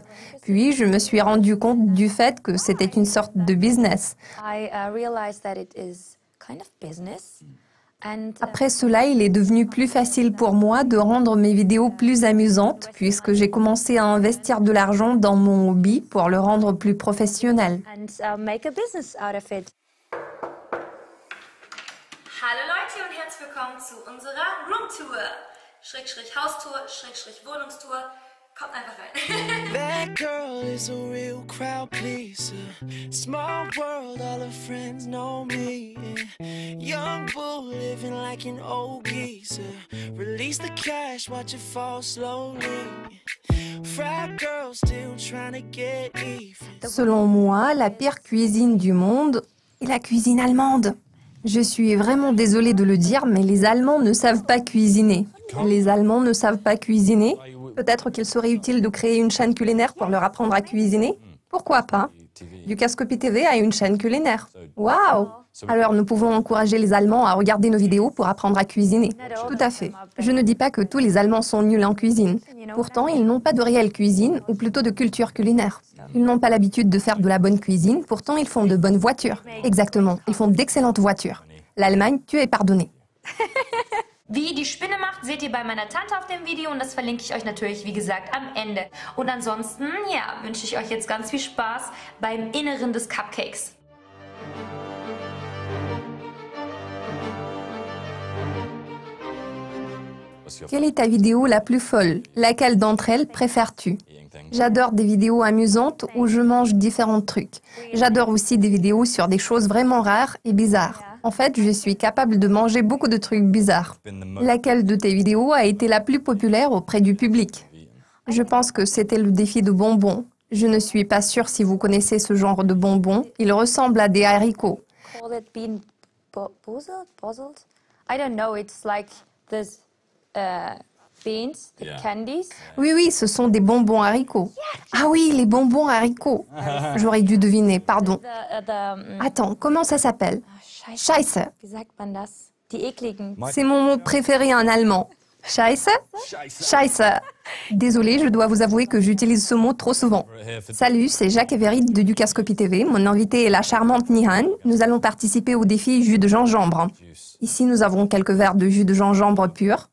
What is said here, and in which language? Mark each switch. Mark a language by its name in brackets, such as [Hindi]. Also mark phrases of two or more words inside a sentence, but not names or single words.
[French] Puis, je me suis rendu compte du fait que c'était une sorte de business. Après cela, il est devenu plus facile pour moi de rendre mes vidéos plus amusantes, puisque j'ai commencé à investir de l'argent dans mon hobby pour le rendre plus professionnel. [German] Hallo Leute und herzlich willkommen zu unserer Roomtour. Schrägstrich Haustour, Schrägstrich Wohnungstour. Kommt einfach rein. [English] That girl is a real crowd pleaser. Small world, all her friends know me. Young bull living like an old geezer. Release the cash, watch it fall slowly. Frat girl still trying to get even. [French] Selon moi, la pire cuisine du monde est la cuisine allemande. Je suis vraiment désolée de le dire, mais les Allemands ne savent pas cuisiner. Les Allemands ne savent pas cuisiner? Peut-être qu'il serait utile de créer une chaîne culinaire pour leur apprendre à cuisiner? Pourquoi pas? Youcascopy TV a une chaîne culinaire. Waouh! Alors nous pouvons encourager les Allemands à regarder nos vidéos pour apprendre à cuisiner. Tout à fait. Je ne dis pas que tous les Allemands sont nuls en cuisine. Pourtant, ils n'ont pas de réelle cuisine, ou plutôt de culture culinaire. Ils n'ont pas l'habitude de faire de la bonne cuisine, pourtant ils font de bonnes voitures. Exactement, ils font d'excellentes voitures. L'Allemagne, tu es pardonné. [German] Wie die Spinne macht, seht ihr bei meiner Tante auf dem Video und das verlinke ich euch natürlich, wie gesagt, am Ende. Und ansonsten, ja, wünsche ich euch jetzt ganz viel Spaß beim Inneren des Cupcakes. [French] Quelle est ta vidéo la plus folle? Laquelle d'entre elles préfères-tu? J'adore des vidéos amusantes où je mange différents trucs. J'adore aussi des vidéos sur des choses vraiment rares et bizarres. En fait, je suis capable de manger beaucoup de trucs bizarres. Laquelle de tes vidéos a été la plus populaire auprès du public? Je pense que c'était le défi de bonbons. Je ne suis pas sûre si vous connaissez ce genre de bonbons. Il ressemble à des haricots. [English] Call it bean bozzled? I don't know. It's like this beans, the candies. [French] Oui, oui, ce sont des bonbons haricots. Ah oui, les bonbons haricots. J'aurais dû deviner, pardon. Attends, comment ça s'appelle? [German] Scheiße. Wie sagt man das? Die ekligen. [French] C'est mon mot préféré en allemand. Scheiße? Scheiße. Désolée, je dois vous avouer que j'utilise ce mot trop souvent. Salut, c'est Jacques Everide de Ducascopie TV. Mon invité est la charmante Nihan. Nous allons participer au défi jus de gingembre. Ici, nous avons quelques verres de jus de gingembre pur.